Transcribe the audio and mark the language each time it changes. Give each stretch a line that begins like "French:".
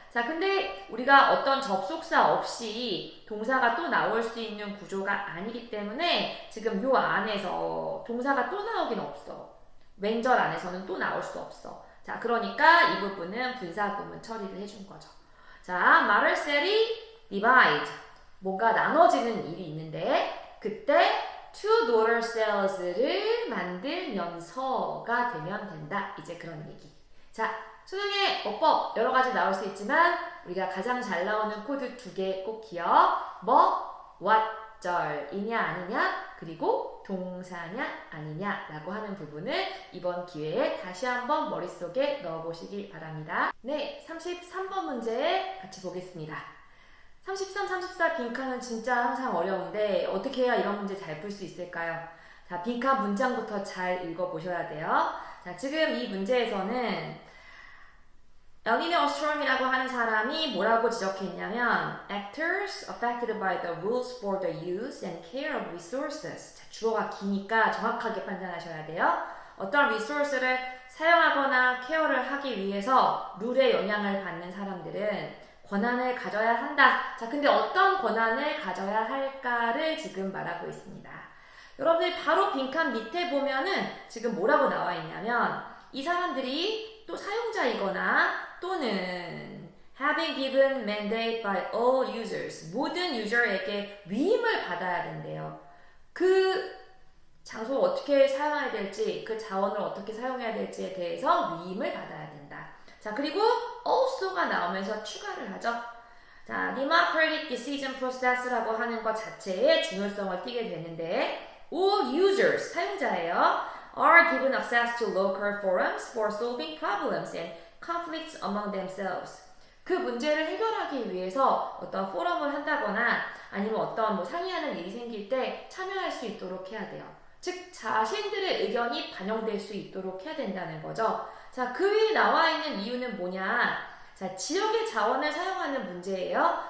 Korean: 자, 근데 우리가 어떤 접속사 없이 동사가 또 나올 수 있는 구조가 아니기 때문에 지금 요 안에서 동사가 또 나오긴 없어. 왼절 안에서는 또 나올 수 없어. 자, 그러니까 이 부분은 분사구문 처리를 해준 거죠.
English: 자, mother cell이 divide.
Korean: 뭔가 나눠지는 일이 있는데 그때
English: two daughter cells
Korean: 를 만들면서가 되면 된다. 이제 그런 얘기. 자, 수능에 어법 여러 가지 나올 수 있지만 우리가 가장 잘 나오는 코드 2개 꼭 기억. 뭐, what 절이냐 아니냐 그리고 동사냐 아니냐 라고 하는 부분을 이번 기회에 다시 한번 머릿속에 넣어보시기 바랍니다. 네, 33번 문제 같이 보겠습니다. 33, 34 빈칸은 진짜 항상 어려운데 어떻게 해야 이런 문제 잘 풀 수 있을까요? 자, 빈칸 문장부터 잘 읽어보셔야 돼요. 자, 지금 이 문제에서는 엘니노 오스트롬이라고 하는 사람이 뭐라고 지적했냐면
English: Actors affected by the rules for the use and care of resources.
Korean: 자, 주어가 기니까 정확하게 판단하셔야 돼요. 어떤 리소스를 사용하거나 케어를 하기 위해서 룰의 영향을 받는 사람들은 권한을 가져야 한다. 자, 근데 어떤 권한을 가져야 할까를 지금 말하고 있습니다. 여러분들 바로 빈칸 밑에 보면은 지금 뭐라고 나와 있냐면 이 사람들이 또 사용자이거나 또는
English: having given mandate by all users
Korean: 모든 유저에게 위임을 받아야 된대요. 그 장소를 어떻게 사용해야 될지 그 자원을 어떻게 사용해야 될지에 대해서 위임을 받아야 된다. 자, 그리고 also가 나오면서 추가를 하죠. 자,
English: democratic decision process
Korean: 라고 하는 것 자체에 중요성을 띠게 되는데
English: all users,
Korean: 사용자예요.
English: are given access to local forums for solving problems and conflicts among themselves.
Korean: 그 문제를 해결하기 위해서 어떤 포럼을 한다거나 아니면 어떤 상의하는 일이 생길 때 참여할 수 있도록 해야 돼요. 즉, 자신들의 의견이 반영될 수 있도록 해야 된다는 거죠. 자, 그 위에 나와 있는 이유는 뭐냐? 자, 지역의 자원을 사용하는 문제예요.